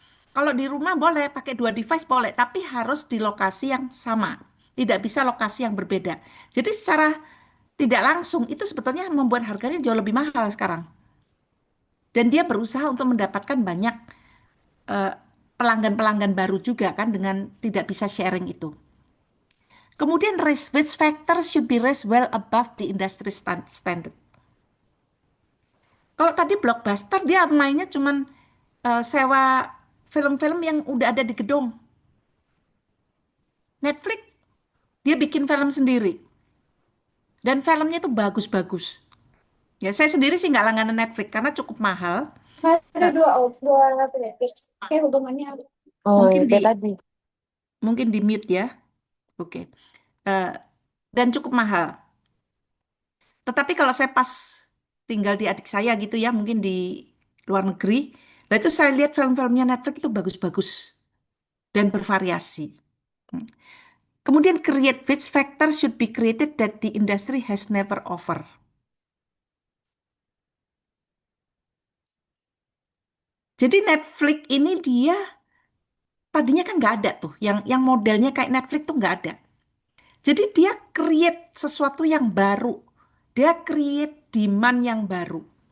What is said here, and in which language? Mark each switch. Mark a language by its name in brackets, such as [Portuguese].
[Indonesian] Kalau di rumah boleh pakai 2 device boleh, tapi harus di lokasi yang sama. Tidak bisa lokasi yang berbeda. Jadi secara tidak langsung itu sebetulnya membuat harganya jauh lebih mahal sekarang. Dan dia berusaha untuk mendapatkan banyak eh, pelanggan-pelanggan baru juga kan dengan tidak bisa sharing itu. [English] Kemudian risk which factor should be raised well above the industry standard. [Indonesian] Kalau tadi blockbuster dia mainnya cuman sewa film-film yang udah ada di gedung. Netflix dia bikin film sendiri dan filmnya itu bagus-bagus. Ya saya sendiri sih nggak langganan Netflix karena cukup mahal. Ada Eh, dua Netflix. Kayak hubungannya apa? Oh, mungkin di kayak tadi. mute ya. Oke. Eh, dan cukup mahal. Tetapi kalau saya pas tinggal di adik saya gitu ya, mungkin di luar negeri, nah itu saya lihat film-filmnya Netflix itu bagus-bagus dan bervariasi. Hmm. [English] Kemudian create which factor should be created that the industry has never offer. [Indonesian] Jadi Netflix ini dia tadinya kan nggak ada tuh, yang modelnya kayak Netflix tuh nggak ada. Jadi dia create sesuatu yang baru, dia create demand yang baru.